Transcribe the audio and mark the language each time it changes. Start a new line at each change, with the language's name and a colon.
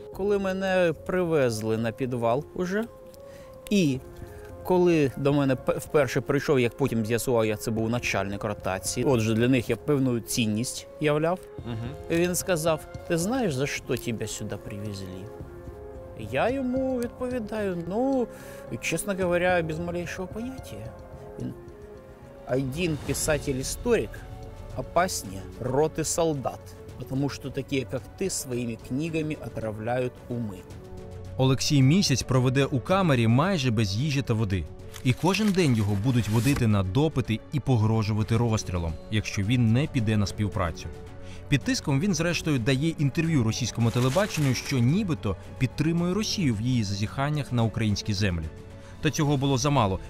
Ukrainian: Коли мене привезли на підвал уже, і коли до мене вперше прийшов, як потім з'ясував, я це був начальник ротації, отже, для них я певну цінність являв, він сказав: ти знаєш, за що тебе сюди привезли? Я йому відповідаю: ну, чесно говоря,
Russian: без малейшего понятия. Один писатель-историк опаснее роты солдат, потому что такие, как ты, своими книгами отравляют умы.
Ukrainian: Олексій місяць проведе у камері майже без їжі та води. І кожен день його будуть водити на допити і погрожувати розстрілом, якщо він не піде на співпрацю. Під тиском він, зрештою, дає інтерв'ю російському телебаченню, що нібито підтримує Росію в її зазіханнях на українські землі. Та цього було замало.